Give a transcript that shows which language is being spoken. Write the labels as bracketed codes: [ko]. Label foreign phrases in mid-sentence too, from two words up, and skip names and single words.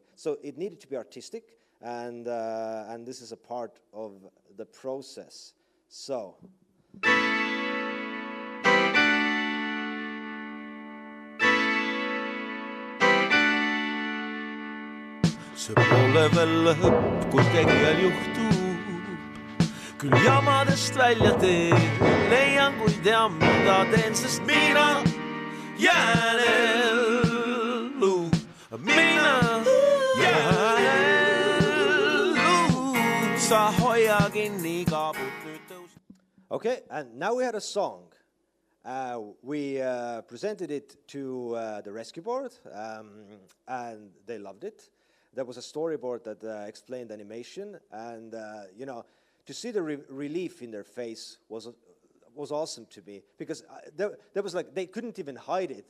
[en] So it needed to be artistic. And this is a part of the process. So. [et] See pole veel lõpp, kui tegijal juhtub. Küll jamadest välja teen, leian, kui tean, mida teen, sest mina jään ellu. Mina jään ellu. Sa hoia kinni kaabut nüüd tõus. [en] Okay, and now we had a song. We presented it to the rescue board, and they loved it. There was a storyboard that explained animation, and you know, to see the relief in their face was awesome to me, because there was like, they couldn't even hide it.